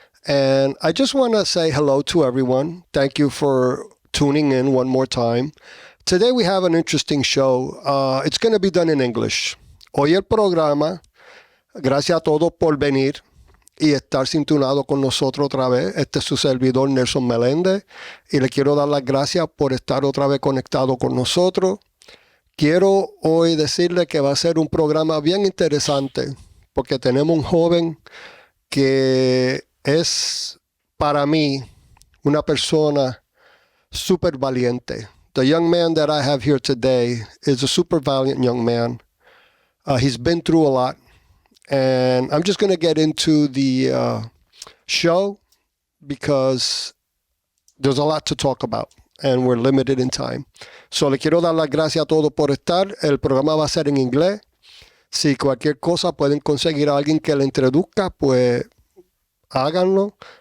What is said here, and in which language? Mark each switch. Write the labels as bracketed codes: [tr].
[en] And I just want to say hello to everyone. Thank you for tuning in one more time. Today we have an interesting show. It's going to be done in English. [es] Hoy el programa, gracias a todos por venir y estar sintonado con nosotros otra vez. Este es su servidor Nelson Meléndez y le quiero dar las gracias por estar otra vez conectado con nosotros. Quiero hoy decirle que va a ser un programa bien interesante porque tenemos un joven que es para mí una persona súper valiente. [en] The young man that I have here today is a super valiant young man. He's been through a lot. And I'm just going to get into the show because there's a lot to talk about and we're limited in time. [es] So le quiero dar las gracias a todos por estar. El programa va a ser en inglés. Si cualquier cosa pueden conseguir a alguien que le introduzca, pues háganlo.